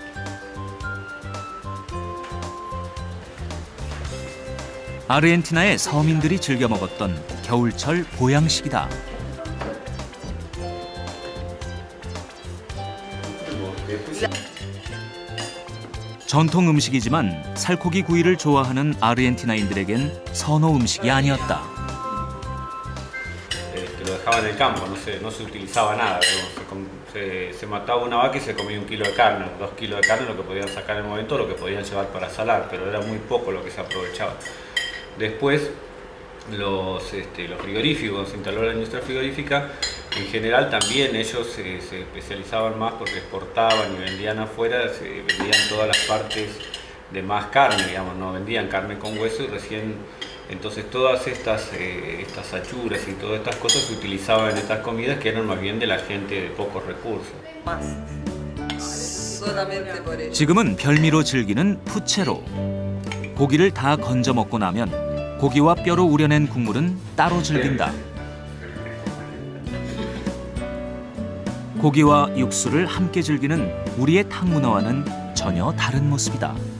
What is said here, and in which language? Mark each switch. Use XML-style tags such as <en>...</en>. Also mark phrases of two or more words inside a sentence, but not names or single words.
<ko>아르헨티나의 서민들이 즐겨 먹었던 겨울철 보양식이다. 전통 음식이지만 살코기 구이를 좋아하는 아르헨티나인들에겐 선호 음식이 아니었다.</ko> <es>Lo dejaba en el campo, no se utilizaba nada, se mataba una vaca y se comía 1 kilo de carne, 2 kilos de carne, lo que podían sacar en el momento, lo que podían llevar para salar, pero era muy poco lo que se aprovechaba. Después, los frigoríficos, se instaló la industria frigorífica, En general también ellos se especializaban más porque exportaban y vendían afuera, vendían todas las partes de más carne, digamos, no vendían carne con hueso y recién entonces todas estas achuras y todas estas cosas se utilizaban en estas comidas que eran más bien de la gente de pocos recursos.</es> <ko>지금은 별미로 즐기는 푸체로. 고기를 다 건져 먹고 나면 고기와 뼈로 우려낸 국물은 따로 즐긴다. 고기와 육수를 함께 즐기는 우리의 탕 문화와는 전혀 다른 모습이다.</ko>